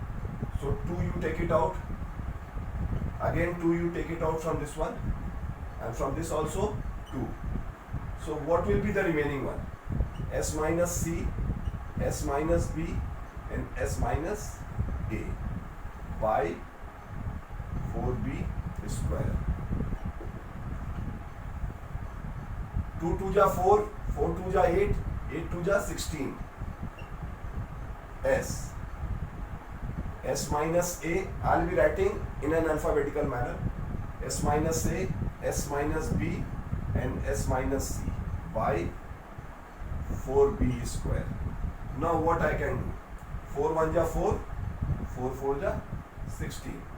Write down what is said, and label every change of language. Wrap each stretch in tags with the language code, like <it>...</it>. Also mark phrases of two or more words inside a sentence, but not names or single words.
<en>So 2 you take it out, again 2 you take it out from this one, and from this also 2. So what will be the remaining one? S minus C, S minus B, and S minus A by 4B square.</en> <et>2 2 ja 4, 4 2 ja 8, 8 2 ja 16.</et> <en>S minus A, I'll be writing in an alphabetical manner. S minus A, S minus B, and S minus C by 4B square. Now what I can do? 4 1 ja 4, 4 4 ja 16.</en>